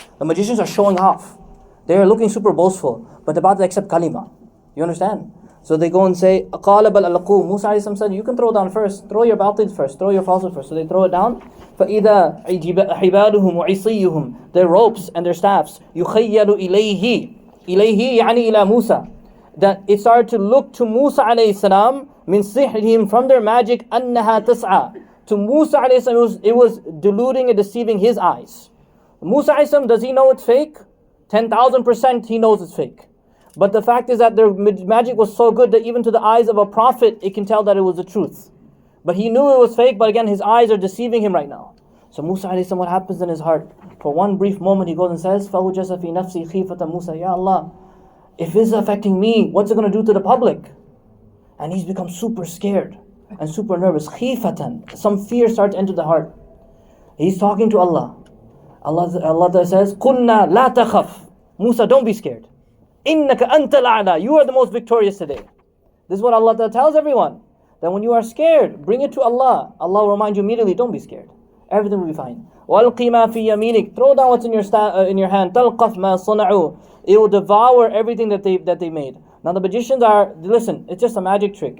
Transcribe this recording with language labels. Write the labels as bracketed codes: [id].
[en] The magicians are showing off. They're looking super boastful, but they're about to accept kalima. You understand? So they go and say, [ar] قَالَ بَلْ أَلْقُوا. [en] Musa ﷺ said, you can throw down first. Throw your batil first. Throw your falsehood first. So they throw it down. [ar] فَإِذَا حِبَالُهُمْ وَعِصِيُّهُم. [en] Their ropes and their staffs. [ar] يُخَيَّلُ إِلَيْهِ يعني إِلَى Musa. [en] That it started to look to Musa ﷺ [ar] مِنْ سِحْرِهِمْ [en] from their magic [ar] أَنَّهَا تَسْعَى. [en] To Musa ﷺ it was deluding and deceiving his eyes. Musa ﷺ, does he know it's fake? 10,000% he knows it's fake. But the fact is that their magic was so good that even to the eyes of a prophet, it can tell that it was the truth. But he knew it was fake, but again, his eyes are deceiving him right now. So Musa alayhi salam, what happens in his heart? For one brief moment, he goes and says, [ar] فَوْجَسَ فِي نَفْسِي خِيفَةَ مُوسَى. [en] Ya Allah, if this is affecting me, what's it going to do to the public? And he's become super scared and super nervous. [ar] خِيفَةً. [en] Some fear starts to enter the heart. He's talking to Allah. Allah says, [ar] قُلْنَا لَا تَخَفْ. [en] Musa, don't be scared. [ar] إِنَّكَ أَنْتَ الْأَعْلَى. [en] You are the most victorious today. This is what Allah tells everyone. That when you are scared, bring it to Allah. Allah will remind you immediately, don't be scared. Everything will be fine. [ar] وَأَلْقِ مَا فِي يَمِينِكَ. [en] Throw down what's in your hand. [ar] تَلْقَفْ مَا صَنَعُوا. [en] It will devour everything that they made. Now the magicians are, listen, it's just a magic trick.